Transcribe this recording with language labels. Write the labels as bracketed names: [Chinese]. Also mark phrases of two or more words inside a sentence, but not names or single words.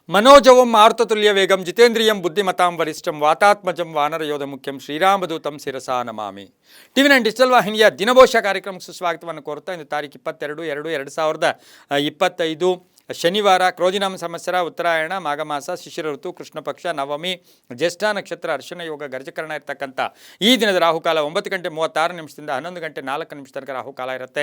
[Sanskrit] मनोजवं मारुततुल्य वेगं जितेन्द्रियं बुद्धिमतां वरिष्ठं वातात्मजं वानरयोध मुख्यं ಶ್ರೀರಾಮದೂತಂ ಶಿರಸಾ ನಮಾಮಿ. [Kannada] ಟಿವಿ9 ಡಿಜಿಟಲ್ ವಾಹಿನಿಯ ದಿನಭೋಷ ಕಾರ್ಯಕ್ರಮಕ್ಕೆ ಸುಸ್ವಾಗತವನ್ನು ಕೋರುತ್ತಾ ಇಂದು ತಾರೀಕು 22/2/2025 ಶನಿವಾರ ಕ್ರೋಧಿನಾಮ ಸಂವತ್ಸರ ಉತ್ತರಾಯಣ ಮಾಘಮಾಸ ಶಿಶಿರ ಋತು ಕೃಷ್ಣ ಪಕ್ಷ ನವಮಿ ಜ್ಯೇಷ್ಠ ನಕ್ಷತ್ರ ಅರ್ಶನ ಯೋಗ ಗರ್ಜಕರಣ ಇರತಕ್ಕಂಥ ಈ ದಿನದ ರಾಹುಕಾಲ 9 ಗಂಟೆ 36 ನಿಮಿಷದಿಂದ 11 ಗಂಟೆ 4 ನಿಮಿಷ ತನಕ ರಾಹುಕಾಲ ಇರುತ್ತೆ.